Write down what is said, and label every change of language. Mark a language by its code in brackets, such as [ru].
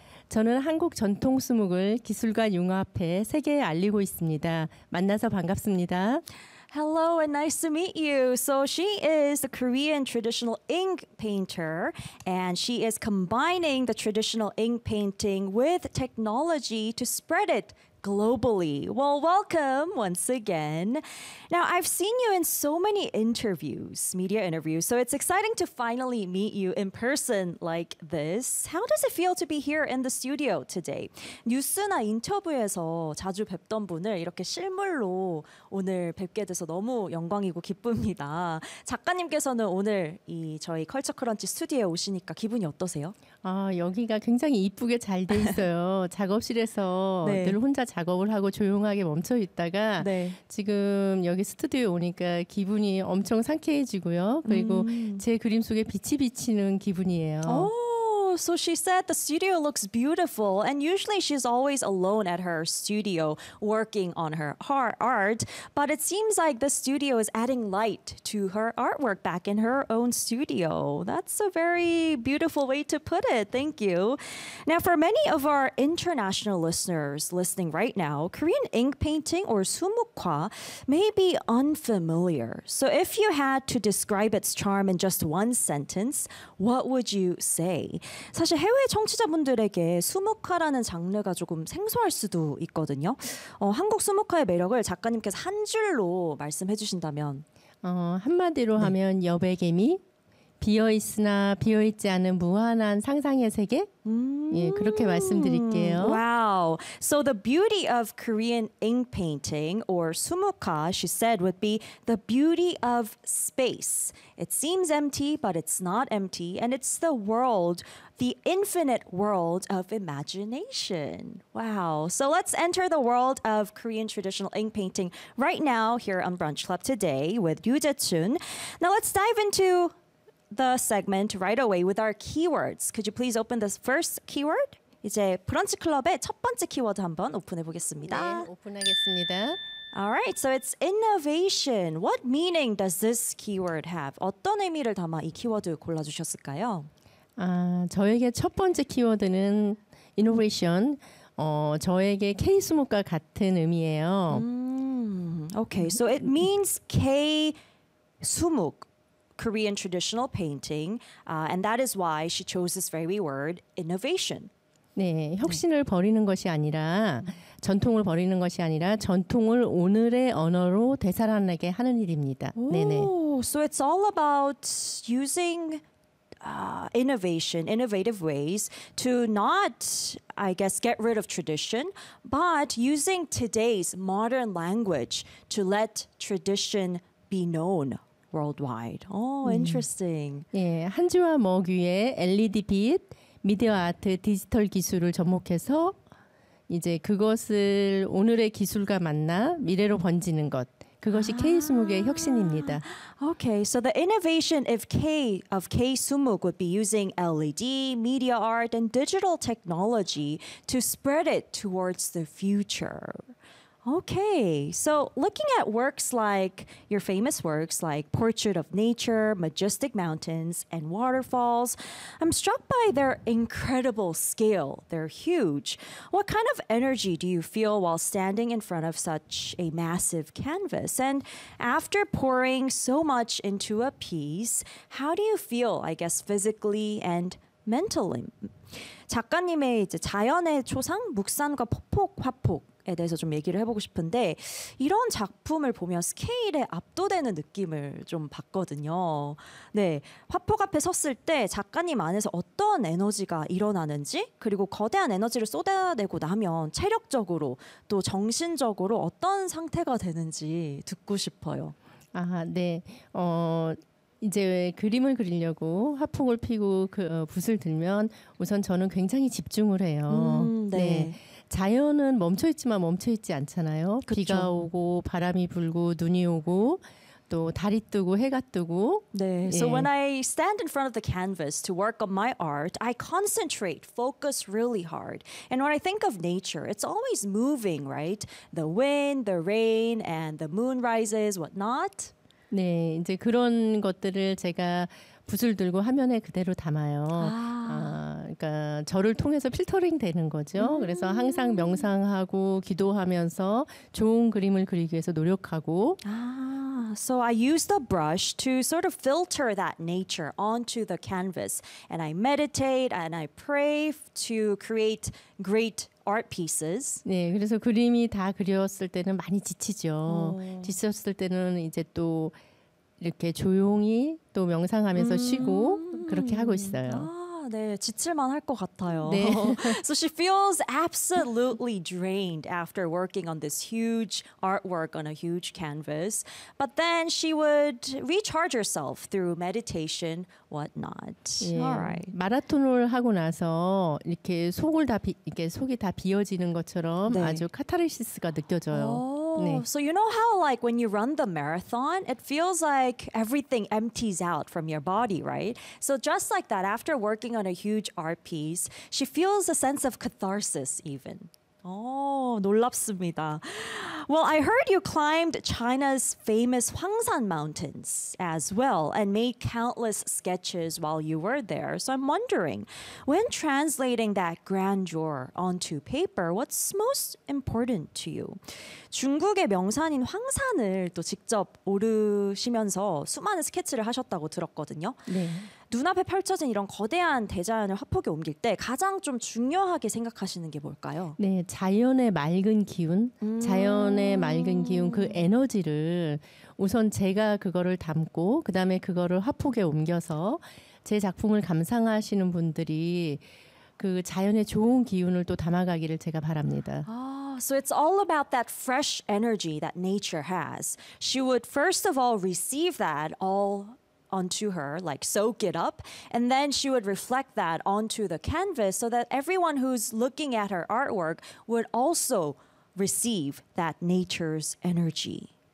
[ko] 저는 한국 전통 수묵을 기술과 융합해 세계에 알리고 있습니다. 만나서 반갑습니다. [en] Hello and nice to meet you. So she is a Korean traditional ink painter and she is combining the traditional ink painting with technology to spread it globally. Well, welcome once again. Now, I've seen you in so many interviews, media interviews, so it's exciting to finally meet you in person like this. How does it feel to be here in the studio today? [ko] 뉴스나 인터뷰에서 자주 뵙던 분을 이렇게 실물로 오늘 뵙게 돼서 너무 영광이고 기쁩니다. 작가님께서는 오늘 이 저희 컬처 크런치 스튜디오에 오시니까 기분이 어떠세요? 아, 여기가 굉장히 이쁘게 잘 돼 있어요. 작업실에서 네. 늘 혼자 작업을 하고 조용하게 멈춰 있다가 네. 지금 여기 스튜디오에 오니까 기분이 엄청 상쾌해지고요. 그리고 제 그림 속에 빛이 비치는 기분이에요. [en] So she said the studio looks beautiful and usually she's always alone at her studio working on her art, but it seems like the studio is adding light to her artwork back in her own studio. That's a very beautiful way to put it. Thank you. Now, for many of our international listeners listening right now, Korean ink painting or sumukhwa may be unfamiliar. So if you had to describe its charm in just one sentence, what would you say? [ko] 사실 해외 청취자분들에게 수묵화라는 장르가 조금 생소할 수도 있거든요. 한국 수묵화의 매력을 작가님께서 한 줄로 말씀해 주신다면 한마디로 네. 하면 여백의미, 비어있으나 비어있지 않은 무한한 상상의 세계? 예, 그렇게 말씀드릴게요. [en] Wow. So the beauty of Korean ink painting or sumukhwa, she said, would be the beauty of space. It seems empty, but it's not empty. And it's the world, the infinite world of imagination. Wow. So let's enter the world of Korean traditional ink painting right now here on Brunch Club today with Ryu Jae-chun. Now let's dive into the segment right away with our keywords. Could you please open this first keyword? [ko] 이제 브런치 클럽의 첫 번째 키워드 한번 오픈해 보겠습니다. 네, 오픈하겠습니다. [en] All right, so it's innovation. What meaning does this keyword have? [ko] 어떤 의미를 담아 이 키워드 골라주셨을까요? 아, 저에게 첫 번째 키워드는 innovation. 저에게 K-수목과 같은 의미예요. [en] Okay, so it means K-수목. Korean traditional painting, and that is why she chose this very word, innovation. [ko] 네, 혁신을 버리는 것이 아니라 전통을 버리는 것이 아니라 전통을 오늘의 언어로 되살아나게 하는 일입니다. 네네. [en] So it's all about using innovation, innovative ways to not, I guess, get rid of tradition, but using today's modern language to let tradition be known. Worldwide. Oh, interesting. [ko] 예, 한지와 머규의 LED 빛, 미디어 아트, 디지털 기술을 접목해서 이제 그것을 오늘의 기술과 만나 미래로 번지는 것. 그것이 K-수묵의 혁신입니다. [en] Okay, so the innovation of K of K-수묵 would be using LED, media art, and digital technology to spread it towards the future. Okay, so looking at works like your famous works like Portrait of Nature, Majestic Mountains, and Waterfalls, I'm struck by their incredible scale. They're huge. What kind of energy do you feel while standing in front of such a massive canvas? And after pouring so much into a piece, how do you feel, I guess, physically and mentally? [ko] 작가님의 이제 자연의 초상, 묵산과 폭폭, 화폭. 에 대해서 좀 얘기를 해보고 싶은데 이런 작품을 보면 스케일에 압도되는 느낌을 좀 받거든요. 네, 화폭 앞에 섰을 때 작가님 안에서 어떤 에너지가 일어나는지 그리고 거대한 에너지를 쏟아내고 나면 체력적으로 또 정신적으로 어떤 상태가 되는지 듣고 싶어요. 아, 네. 이제 그림을 그리려고 화풍을 피고 그 붓을 들면 우선 저는 굉장히 집중을 해요. 네. 네. 자연은 멈춰있지만 멈춰있지 않잖아요. 그쵸. 비가 오고 바람이 불고 눈이 오고 또 달이 뜨고 해가 뜨고. 네. 예. [en] So when I stand in front of the canvas to work on my art, I concentrate, focus really hard. And when I think of nature, it's always moving, right? The wind, the rain, and the moon rises, whatnot. [ko] 네, 이제 그런 것들을 제가 붓을 들고 화면에 그대로 담아요. 아. 아, 그러니까 저를 통해서 필터링 되는 거죠. 그래서 항상 명상하고 기도하면서 좋은 그림을 그리기 위해서 노력하고. 아. [en] So I use the brush to sort of filter that nature onto the canvas. And I meditate and I pray to create great art pieces. [ko] 네, 그래서 그림이 다 그렸을 때는 많이 지치죠. 지쳤을 때는 이제 또 이렇게 조용히 또 명상하면서 쉬고 그렇게 하고 있어요. 네, 지칠만 할 것 같아요. 네. [en] So she feels absolutely drained after working on this huge artwork on a huge canvas. But then she would recharge herself through meditation, whatnot. 네. All right. [ko] 마라톤을 하고 나서 이렇게 속을 다 이렇게 속이 다 비어지는 것처럼 네. 아주 카타르시스가 느껴져요. Oh, 네. [en] So you know how like when you run the marathon, it feels like everything empties out from your body, right? So just like that, after working on a huge art piece, she feels a sense of catharsis even. [ko] Oh, 놀랍습니다. [en] Well, I heard you climbed China's famous Huangshan Mountains as well and made countless sketches while you were there. So I'm wondering, when translating that grandeur onto paper, what's most important to you? [ko] 중국의 명산인 황산을 또 직접 오르시면서 수많은 스케치를 하셨다고 들었거든요. 네. 눈앞에 펼쳐진 이런 거대한 대자연을 화폭에 옮길 때 가장 좀 중요하게 생각하시는 게 뭘까요? 네, 자연의 맑은 기운, 자연의 맑은 기운 그 에너지를 우선 제가 그거를 담고 그다음에 그거를 화폭에 옮겨서 제 작품을 감상하시는 분들이 그 자연의 좋은 기운을 또 담아가기를 제가 바랍니다. [en] So it's all about that fresh energy that nature has. She would first of all receive that all onto her, like soak it up, and then she would reflect that onto the canvas so that everyone who's looking at her artwork would also receive that nature's energy.